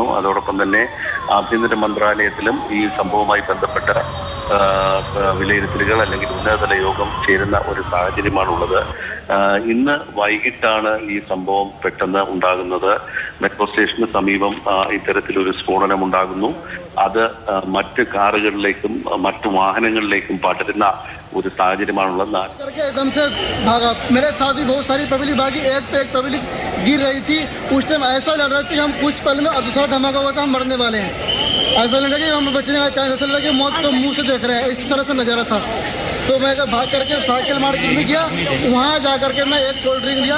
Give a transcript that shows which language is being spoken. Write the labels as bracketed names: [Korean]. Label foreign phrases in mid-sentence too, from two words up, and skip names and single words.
[Malayalam] അതോടൊപ്പം തന്നെ ആഭ്യന്തര മന്ത്രാലയത്തിലും ഈ സംഭവവുമായി ബന്ധപ്പെട്ട വിലയിരുത്തലുകൾ അല്ലെങ്കിൽ ഉന്നതതല യോഗം ചേരുന്ന ഒരു സാഹചര്യമാണുള്ളത്. ഇന്ന് വൈകിട്ടാണ് ഈ സംഭവം പെട്ടെന്ന് ഉണ്ടാകുന്നത്. മെട്രോ സ്റ്റേഷന് സമീപം ഇത്തരത്തിലൊരു സ്ഫോടനം ഉണ്ടാകുന്നു. അത് മറ്റ് കാറുകളിലേക്കും മറ്റു വാഹനങ്ങളിലേക്കും പടരുന്ന ഒരു സാഹചര്യമാണുള്ളത്. [Hindi] एकदम से भागा, मेरे साथ भी बहुत सारी पब्लिक भागी, एक पे एक पब्लिक गिर रही थी। उस टाइम ऐसा लग रहा था कि हम कुछ पल में दूसरा धमाका हुआ था, हम मरने वाले हैं। ऐसा लग रहा कि हम बचने का चांस, ऐसा लग रहा कि मौत को मुंह से देख रहे हैं, इस तरह से नजारा था। तो मैं भाग करके साइकिल मार्केट में गया, वहाँ जा करके मैं एक कोल्ड ड्रिंक लिया।